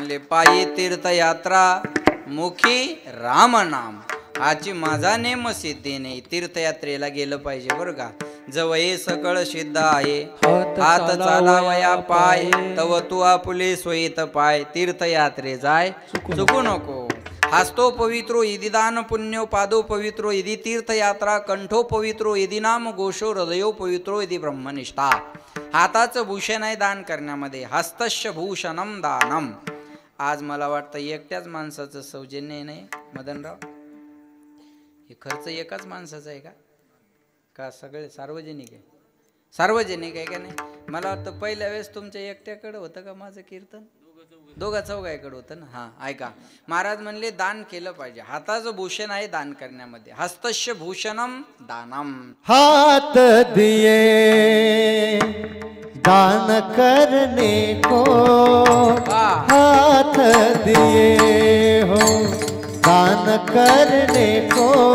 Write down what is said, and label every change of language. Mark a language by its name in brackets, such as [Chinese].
[Marathi] पायी तीर्थयात्रा मुखी राम नाम. आजची माझा नेम सिद्धी नाही. तीर्थयात्रेला गेलं पाहिजे बरं का. जवळ हे सकळ सिद्ध आहे. हात चालावया पाय तव तू आपुले सोयीत पाय. तीर्थयात्रे जाय चुकू नको. [Sanskrit] हस्तो पवित्रो यदि दान पुण्यो पादो पवित्रो यदि तीर्थयात्रा कंठो पवित्रो यदि नाम घोषो हृदयो पवित्रो यदि ब्रह्मनिष्ठा. [Marathi] हाताचं भूषण आहे दान करण्यामध्ये. [Sanskrit] हस्तस्य भूषणम दानम. [Marathi] आज मला वाटतं एकट्याच माणसाचं सौजन्य नाही मदनराव. हे खर्च एकाच माणसाचा आहे का सगळे सार्वजनिक आहे? सार्वजनिक आहे का नाही? मला वाटतं पहिल्या वेळेस तुमच्या एकट्याकडे होतं का माझं कीर्तन? दोघा चौघाकडे होतं ना. हा ऐका, महाराज म्हणले दान केलं पाहिजे. हाताचं भूषण आहे दान करण्यामध्ये. [Sanskrit] हस्तस्य भूषणम दानम. [Hindi] हाथ दिए दान करने को, हाथ दिए हो दान करने को.